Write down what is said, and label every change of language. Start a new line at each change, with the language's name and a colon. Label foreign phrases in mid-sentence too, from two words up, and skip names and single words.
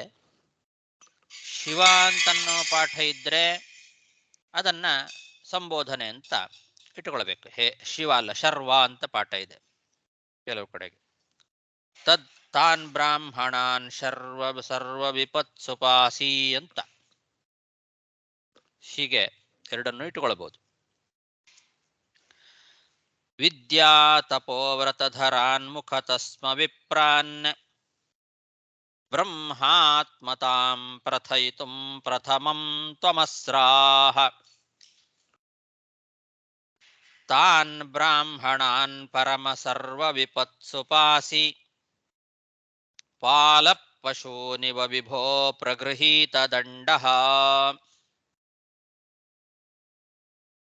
Kannada: ಶಿವ ಅಂತನ್ನೋ ಪಾಠ ಇದ್ರೆ ಅದನ್ನ ಸಂಬೋಧನೆ ಅಂತ ಇಟ್ಕೊಳ್ಬೇಕು. ಹೇ ಶಿವ ಅಲ್ಲ, ಶರ್ವ ಅಂತ ಪಾಠ ಇದೆ ಕೆಲವು ಕಡೆಗೆ.
Sanskrit: ತದ್ ತಾನ್ ಬ್ರಾಹ್ಮಣಾನ್ ಸರ್ವ ವಿಪತ್ಸುಪಾಸಿ ಅಂತ.
Kannada: ಹೀಗೆ ಎರಡನ್ನು ಇಟ್ಟುಕೊಳ್ಬಹುದು.
Sanskrit: ವಿದ್ಯಾ ತಪೋವ್ರತಧರಾನ್ ಮುಖತಸ್ಮ ವಿಪ್ರಾನ್ ಬ್ರಹ್ಮಾತ್ಮತಾಂ ಪ್ರಥಯಿತುಂ ಪ್ರಥಮಂ ತ್ವಮಸ್ರಾಹ ತಾನ್ ಬ್ರಾಹ್ಮಣಾನ್ ಪರಮ ಸರ್ವ ವಿಪತ್ಸುಪಾಸಿ ಪಾಲ ಪಶೂನಿವ ವಿಭೋ ಪ್ರಗೃಹೀತ ದಂಡಃ.